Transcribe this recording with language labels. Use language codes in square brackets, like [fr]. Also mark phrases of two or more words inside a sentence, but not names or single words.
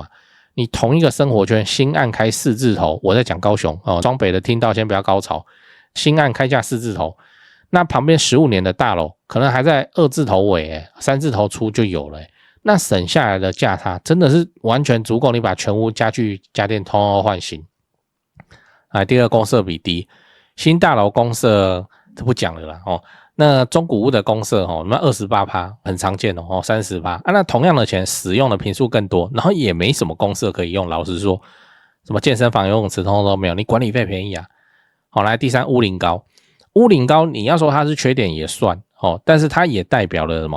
[zh] 你同一個生活圈新案開4字頭，我在講高雄雙北的聽到先不要高潮，新案開價4字頭，那旁邊15年的大樓可能還在2字頭尾3字頭出就有了那省下來的價差真的是完全足夠你把全屋家具家電通通換新。第二，公設比低，新大樓公設這不講了啦那中古屋的公設那 28% 很常見30%那同樣的錢使用的坪數更多，然後也沒什麼公設可以用，老實說什麼健身房游泳池通通都沒有，你管理費便宜來第三，屋齡高，屋齡高你要說它是缺點也算但是它也代表了什麼？